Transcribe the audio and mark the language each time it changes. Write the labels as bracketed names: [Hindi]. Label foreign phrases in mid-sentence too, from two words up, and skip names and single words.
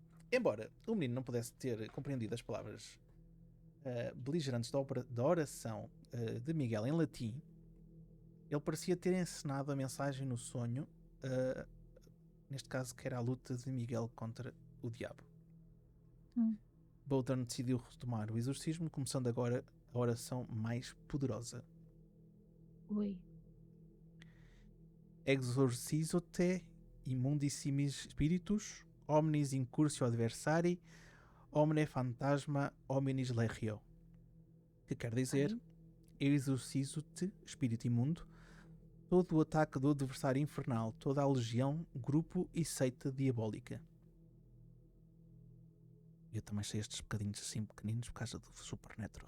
[Portuguese] Embora o menino não pudesse ter compreendido as palavras beligerantes da oração de Miguel em latim, ele parecia ter encenado a mensagem no sonho, neste caso que era a luta de Miguel contra o diabo. Bowden decidiu retomar o exorcismo, começando agora a oração mais poderosa. Ui. [Latin] Exorcizo-te immundissimis spiritus, omnis incursio adversari, omne fantasma hominis legio. [Portuguese] Que quer dizer: exorcizo-te, espírito imundo, todo o ataque do adversário infernal, toda a legião, grupo e seita diabólica. Eu também sei estes bocadinhos assim pequeninos por causa do Supernatural.